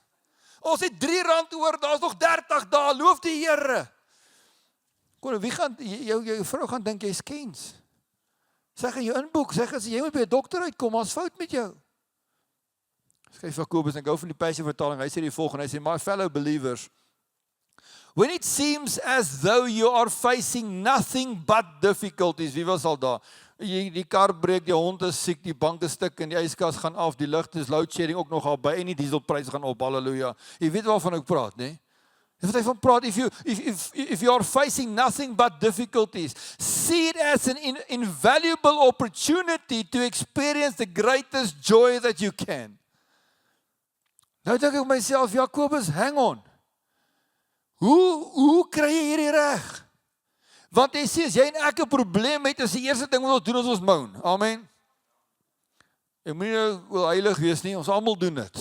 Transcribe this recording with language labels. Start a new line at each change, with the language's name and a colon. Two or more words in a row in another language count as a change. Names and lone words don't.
Afrikaans: Ons het R3 oor, daar's nog 30 dae, loof die Here. Kom, wie gaan, jou vrou gaan dink jy's kens. Sê gaan jou inboek, sê as jy moet by 'n dokter uitkom, ons fout met jou. Skryf Jakobus, ek hou van die Passion vertaling, hy sê die volgende, hy sê,
English: my fellow believers, when it seems as though you are facing nothing but difficulties,
Afrikaans: wie was al daar? Die kar breek, die hond is siek, die bank is stik en die yskas gaan af, die ligte is
English: load shedding
Afrikaans: ook nog al by en die dieselprys gaan op, halleluja. Jy weet waarvan ek praat, nee? Wat hy van praat,
English: if you are facing nothing but difficulties, see it as an invaluable opportunity to experience the greatest joy that you can.
Afrikaans: Nou dink ek myself, Jakobus,
English: hang on.
Afrikaans: Hoe kry jy hierdie reg? Want hy sê, as jy en ek 'n probleem het, is die eerste ding wat ons doen, is ons moan. Amen. Ek moet nie wil heilig wees nie, ons almal doen dit.